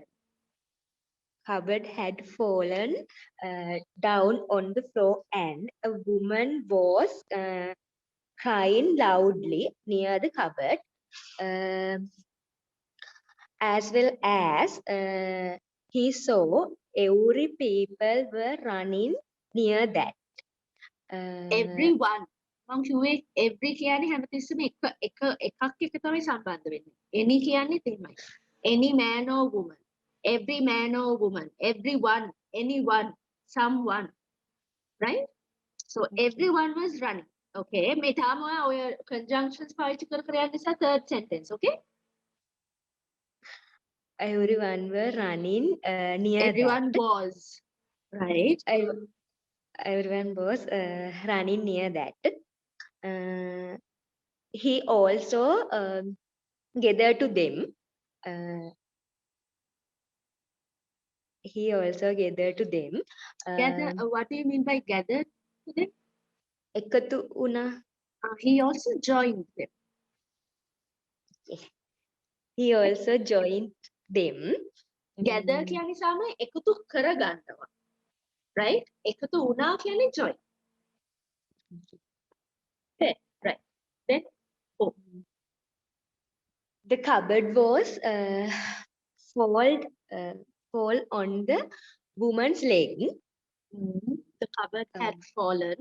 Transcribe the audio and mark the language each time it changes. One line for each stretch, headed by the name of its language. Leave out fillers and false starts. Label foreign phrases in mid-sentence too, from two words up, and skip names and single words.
English: Cupboard had fallen down on the floor, and a woman was crying loudly near the cupboard, as well as he saw every people were running near that. Everyone.
Sinhala: මම කිව්වේ every කියන්නේ හැමතිස්සෙම එකක් එක තමයි සම්බන්ධ වෙන්නේ. Any කියන්නේ එහෙමයි.
English: Any man or woman. Every man or woman. Everyone. Anyone. Someone. Right? So everyone was running.
Sinhala: Okay. මේ තාම ඔය conjunctions පාවිච්චි කර යන නිසා
English: third sentence.
Sinhala: Okay?
English: Everyone were running near Everyone that. was. Right? Everyone was running near that. He also gathered to them. He also gathered to them. Gather. What do you mean by gathered to them?
Sinhala: එකතු වුණා.
English: He also joined them. He also joined them.
Sinhala: Gather කියන්නේ සාමාන්‍ය එකතු කරගන්නවා. Right? එකතු වුණා කියන්නේ join.
English: Okay, right. Then, oh. The cupboard was fall on the woman's leg. The cupboard had fallen.